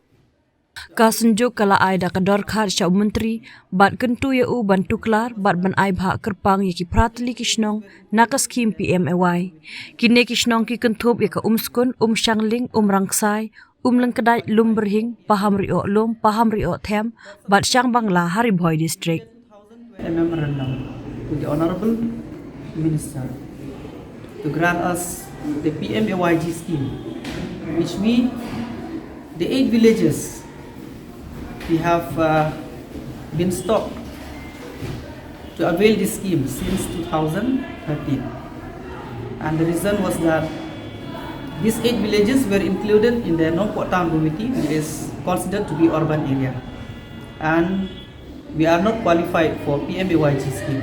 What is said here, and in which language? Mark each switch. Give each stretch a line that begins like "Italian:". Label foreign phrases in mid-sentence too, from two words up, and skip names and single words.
Khasi: Kasunjuk kala ai da kador khat sya Menteri, bat kentu ya u ban tuklar, bat ban ai bhak kerpang ya ki prateli ki shnong, naka skim PMAY. Kine ki shnong ki kentup ya ka skun, shangling, rangsai, lengkedai berhing, paham rio lum, paham rio them, bat syang bangla Ri Bhoi District.
English: A memorandum to the Honorable Minister to grant us the PMAYG scheme, which means the 8 villages we have been stopped to avail this scheme since 2013, and the reason was that these 8 villages were included in the Hapoh Town Committee, which is considered to be urban area, and we are not qualified for PMAYG scheme.